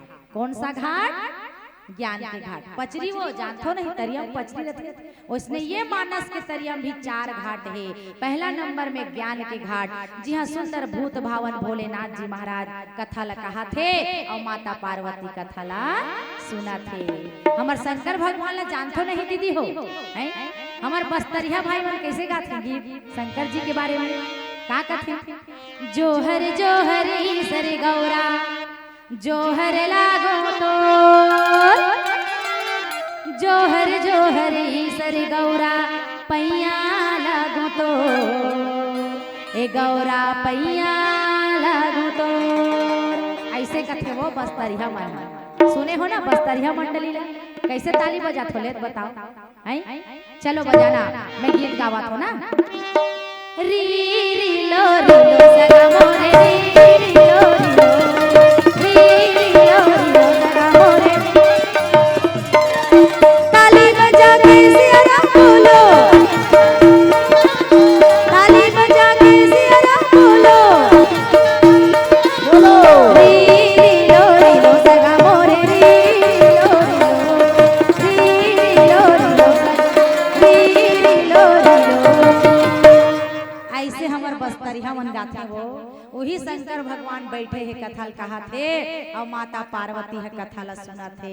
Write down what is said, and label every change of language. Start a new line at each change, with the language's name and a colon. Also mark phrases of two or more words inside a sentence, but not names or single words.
Chhattisgarhi: कौन सा घाट? ज्ञान के घाट। पचरी वो जानते हो नहीं, तरिया में पचरी रहती, उसने ये मानस के तरिया में भी 4 घाट है। पहला नंबर में ज्ञान के घाट, जी हाँ, सुंदर भूत भावन भोलेनाथ जी महाराज कथा ला कहा थे और माता पार्वती कथा ला सुना थे। हमार शंकर भगवान ला जानते नहीं दीदी हो है? हमार बस्तरिया भाई मन कैसे गाते गीत शंकर जी के बारे में? का कथे? जोहर जोहर ईसर गौरा जोहर लागो तो, जोहर जोहर ईसर गौरा पैया लागो तो, ए गौरा पैया लागो तो। ऐसे कथे वो बस्तरिया मन सुने हो ना, बस्तरिया मंडली ला कैसे ताली बजात हो ले बताओ हैं? चलो बजाना, मैं गीत गावत हो ना। री री लो सगा मोरे, री री लो सगा मोरे। ताली बजा के सियारा बोलो, ताली बजा के सियारा बोलो, बोलो री री लो सगा मोरे, री लो ऐसे हमार बस वही शंकर भगवान बैठे है कथल कहा थे और माता पार्वती है कथल सुना थे।